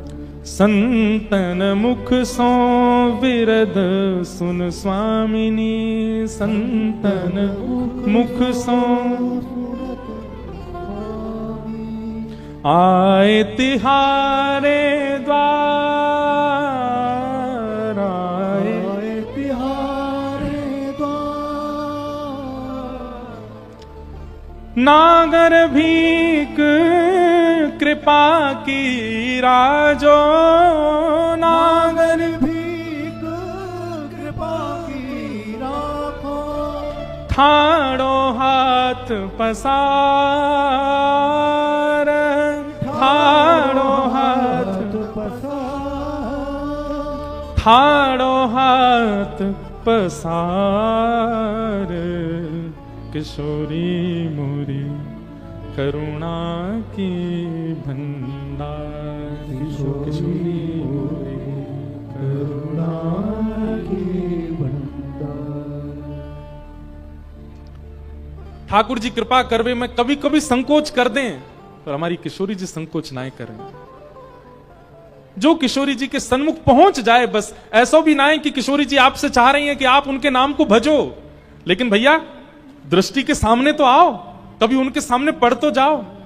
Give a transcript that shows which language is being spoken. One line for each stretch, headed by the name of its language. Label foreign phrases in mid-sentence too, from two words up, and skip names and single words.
Braj: संतन मुख सो विरद सुन स्वामिनी, संतन मुख सो आए तिहारे द्वार, आए तिहारे द्वार। नागर भीक कृपा की राजो, नागर भीख कृपा की राखो। ठाड़ो हाथ पसार, ठाड़ो हाथ पसार। ठाड़ो हाथ पसार। किशोरी मोरी करुणा की भंडार, किशोरी मोरी करुणा की भंडार।
Hindi: ठाकुर जी कृपा करवे में कभी कभी संकोच कर दें, पर हमारी किशोरी जी संकोच ना करें। जो किशोरी जी के सन्मुख पहुंच जाए, बस ऐसा भी ना है कि किशोरी जी आपसे चाह रही हैं कि आप उनके नाम को भजो, लेकिन भैया दृष्टि के सामने तो आओ, कभी उनके सामने पढ़ तो जाओ।